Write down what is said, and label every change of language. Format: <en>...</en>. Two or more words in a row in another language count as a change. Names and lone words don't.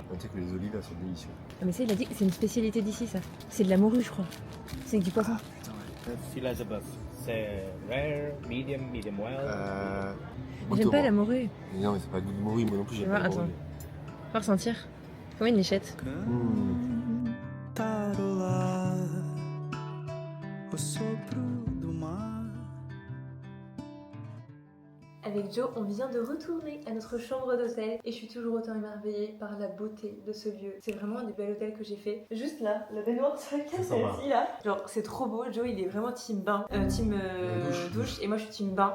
<fr>On sait que les olives elles sont délicieuses. Ah, mais ça il a dit que c'est une spécialité d'ici ça. C'est de la morue je crois. C'est avec du poisson. Sea Elizabeth, c'est rare,</fr> <en>medium well.</en> <fr>J'aime pas la morue. Mais non, mais c'est pas goût de morue, moi non plus, j'aime Ouais, pas la attends. morue. Faut ressentir. Comme une lichette.</fr> <pt>Cantarolar o sopro do mar.</pt> <fr>Avec Joe, on vient de retourner à notre chambre d'hôtel et je suis toujours autant émerveillée par la beauté de ce lieu. C'est vraiment un des bels hôtels que j'ai fait. Juste là, la baignoire sur laquelle c'est assis là. Genre, c'est trop beau. Joe, il est vraiment team bain, team douche et moi je suis team bain.</fr>